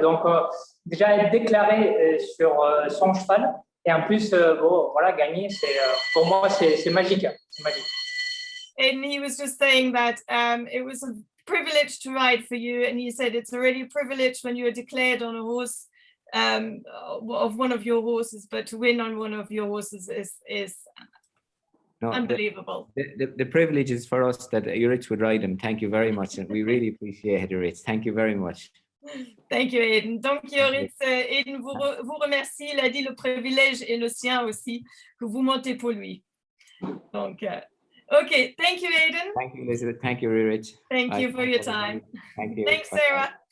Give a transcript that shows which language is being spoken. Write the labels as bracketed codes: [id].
[fr] Donc déjà être déclaré sur son cheval et en plus voilà, gagner, pour moi c'est magique, c'est magique. [en] And he was just saying that it was a privilege to ride for you, and he said it's already a privilege when you are declared on a horse of one of your horses, but to win on one of your horses is unbelievable. The privilege is for us that Juritz would ride him. Thank you very much, and we really appreciate it, Juritz. Thank you very much. Thank you, Aiden. [fr] Donc, Juritz, Aiden vous remercie. Il a dit le privilège est le sien aussi, que vous montez pour lui. [en] Donc, okay, thank you, Aiden. Thank you, Elizabeth. Thank you, Juritz. Thank you for your time. Thank you. Thanks, Sarah.